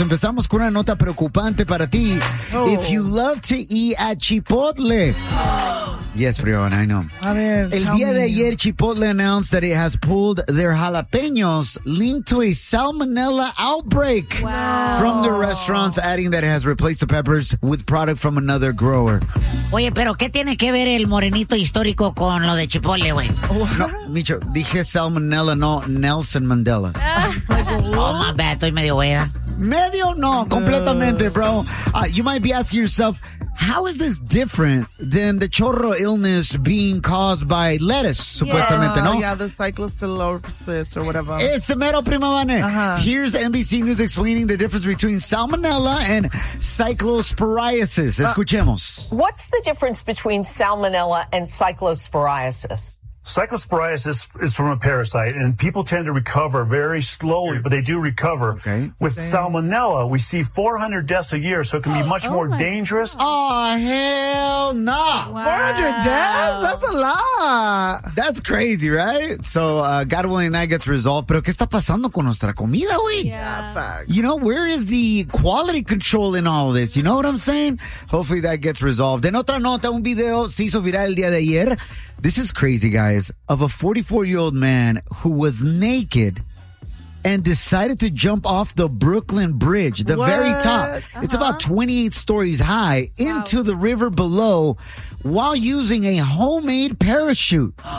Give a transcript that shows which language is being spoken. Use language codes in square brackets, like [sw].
[es] Empezamos con una nota preocupante para ti. [en] Oh. If you love to eat at Chipotle. Yes, Brion, I know. [es] A ver, el día de ayer, [en] Chipotle announced that it has pulled their jalapeños linked to a salmonella outbreak from the restaurants, adding that it has replaced the peppers with product from another grower. [es] Oye, pero ¿qué tiene que ver el morenito histórico con lo de Chipotle, güey? No, Micho, dije salmonella, no Nelson Mandela. [en] Oh, my bad, [es] estoy medio hueda. Medio no, completamente, bro. [en] You might be asking yourself, how is this different than the chorro illness being caused by lettuce, [es] supuestamente, no? [en] Yeah, the cyclosporosis or whatever. [es] Es mero, prima Vane. Uh-huh. [en] Here's NBC News explaining the difference between salmonella and cyclosporiasis. [es] Escuchemos. [en] What's the difference between salmonella and cyclosporiasis? Cyclosporiasis is from a parasite, and people tend to recover very slowly, but they do recover. Okay. With salmonella, we see 400 deaths a year, so it can be much more dangerous. Oh, hell no. Nah. Wow. 400 deaths? That's a lot. That's crazy, right? So, God willing, that gets resolved. [es] Pero, ¿qué está pasando con nuestra comida, güey? [en] Yeah, facts. You know, where is the quality control in all this? You know what I'm saying? Hopefully, that gets resolved. [es] En otra nota, un video se hizo viral el día de ayer. [en] This is crazy, guys, of a 44-year-old man who was naked and decided to jump off the Brooklyn Bridge, the very top. Uh-huh. It's about 28 stories high into the river below while using a homemade parachute.